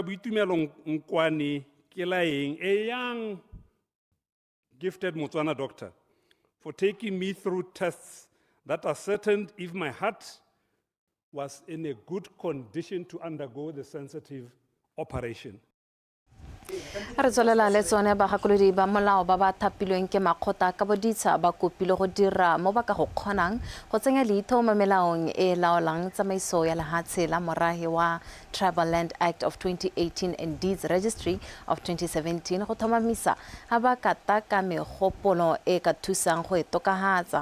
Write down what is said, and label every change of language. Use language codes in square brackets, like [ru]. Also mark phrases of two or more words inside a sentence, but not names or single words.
[en] Boitumelo Nkwani Kelaeng, a young, gifted Botswana doctor, for taking me through tests that ascertained if my heart was in a good condition to undergo the sensitive operation. [tn] Re tswelela le tsone bagakolodi ba molao ba ba thapilweng ke makgotla ka boditsha ba kopile go dira mo ba ka go kgonang go tsenya leitho mo melaong e laolang tsamaiso ya lehatshe la morahe wa Tribal Land Act of 2018 and Deeds Registry of 2017 go thomamisa ha ba kataka megopolo e ka thusang go etokahatsa.